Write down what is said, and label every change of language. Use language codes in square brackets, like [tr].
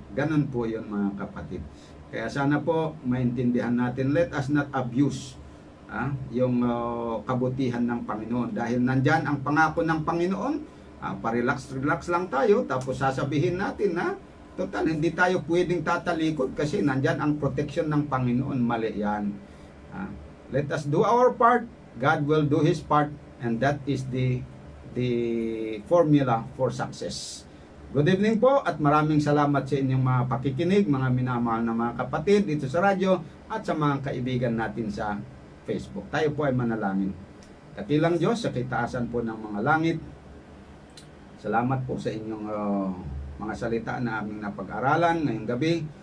[tl] Ganon po yun mga kapatid. Kaya sana po maintindihan natin, [en] let us not abuse [tl] yung kabutihan ng Panginoon. Dahil nandyan ang pangako ng Panginoon, relax lang tayo, tapos sasabihin natin na total, hindi tayo pwedeng tatalikod kasi nandyan ang protection ng Panginoon. Mali yan. [en] Let us do our part, God will do His part, and that is the formula for success. Good evening [tl] po at maraming salamat sa inyong mga pakikinig, mga minamahal na mga kapatid dito sa radyo at sa mga kaibigan natin sa Facebook. Tayo po ay manalangin. Dakilang Diyos, sa kitaasan po ng mga langit, salamat po sa inyong mga salita na aming napag-aralan ngayong gabi.